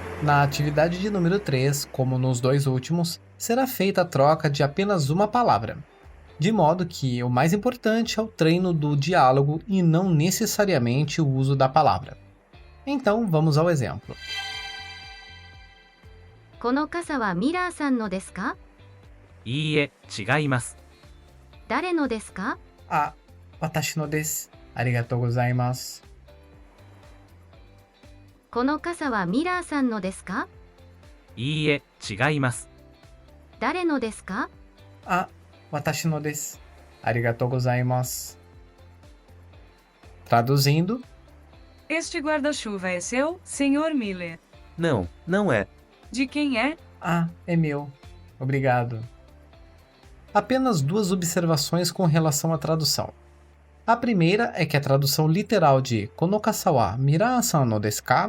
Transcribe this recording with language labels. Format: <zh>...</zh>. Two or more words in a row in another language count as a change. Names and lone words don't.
<pt>Na atividade de número 3, como nos dois últimos, será feita a troca de apenas uma palavra, de modo que o mais importante é o treino do diálogo e não necessariamente o uso da palavra. Então, vamos ao exemplo.</pt> <ja>この傘はミラーさんのですか？いいえ、違います。誰のですか？あ、わたしのです。ありがとうございます. この傘はミラーさんのですか？いいえ、違います。誰のですか？あ、わたしのです。ありがとうございます.</ja> <pt>Traduzindo, Este guarda-chuva é seu, Sr. Miller? Não, não é. De quem é? ah, é meu. Obrigado. Apenas duas observações com relação à tradução. A primeira é que a tradução literal de</pt> <ja>この傘はミラーさんのですか?</ja>